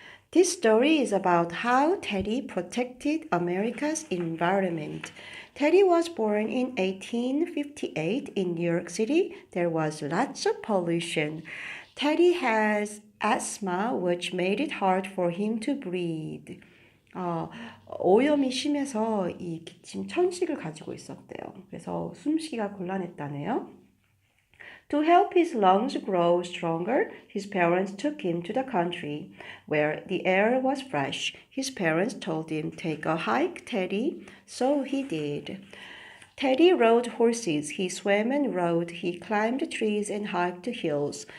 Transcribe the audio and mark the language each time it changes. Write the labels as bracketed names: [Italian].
[English] This story is about how Teddy protected America's environment. Teddy was born in 1858 in New York City. There was lots of pollution. Teddy has asthma, which made it hard for him to breathe. [Korean] 오염이 심해서 이 기침 천식을 가지고 있었대요. 그래서 숨쉬기가 곤란했다네요. [English] To help his lungs grow stronger, his parents took him to the country, where the air was fresh. His parents told him, "Take a hike, Teddy." So he did. Teddy rode horses. He swam and rode. He climbed trees and hiked hills.